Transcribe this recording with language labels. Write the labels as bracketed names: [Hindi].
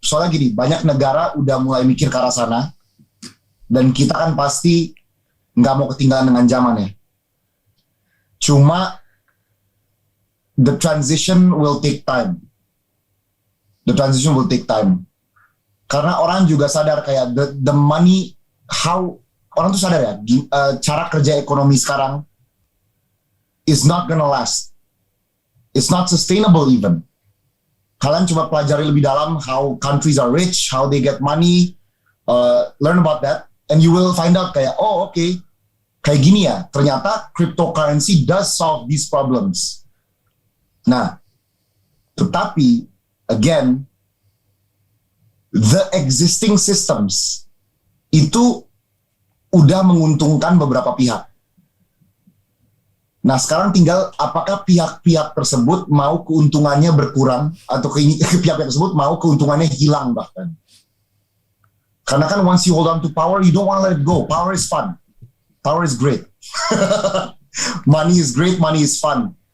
[Indonesian] Soalnya gini, banyak negara udah mulai mikir ke arah sana, dan kita kan pasti nggak mau ketinggalan dengan zaman ya. Cuma [English] the transition will take time. The transition will take time. [Indonesian] Karena orang juga sadar kayak [English] the money, how [Indonesian] orang tuh sadar ya, cara kerja ekonomi sekarang [English] is not gonna last. It's not sustainable even. [Indonesian] Kalian coba pelajari lebih dalam [English] how countries are rich, how they get money, learn about that, and you will find out [Indonesian] kayak, oh okay, kayak gini ya, ternyata [English] cryptocurrency does solve these problems. [Indonesian] Nah, tetapi, [English] again, the existing systems [Indonesian] itu udah menguntungkan beberapa pihak. Nah, sekarang tinggal apakah pihak-pihak tersebut mau keuntungannya berkurang atau pihak-pihak tersebut mau keuntungannya hilang bahkan. Karena kan [English] once you hold on to power, you don't want to let it go. Power is fun. Power is great. Money is great, money is fun.